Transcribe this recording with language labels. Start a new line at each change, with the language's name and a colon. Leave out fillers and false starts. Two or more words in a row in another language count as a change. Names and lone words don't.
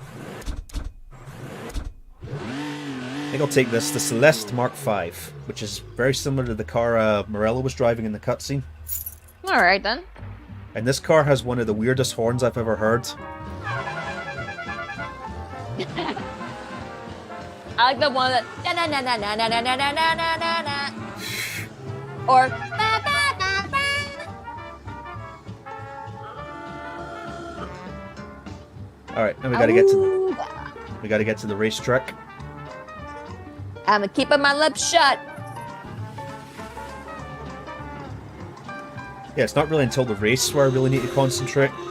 English: I think I'll take this, the Celeste Mark V, which is very similar to the car Morello was driving in the cutscene. Alright then. And this car has one of the weirdest horns I've ever heard. I like the one that na na na na na na na na na na na, or ba ba ba ba. All right, now we gotta get to the racetrack. I'm keeping my lips shut. Yeah, it's not really until the race where I really need to concentrate.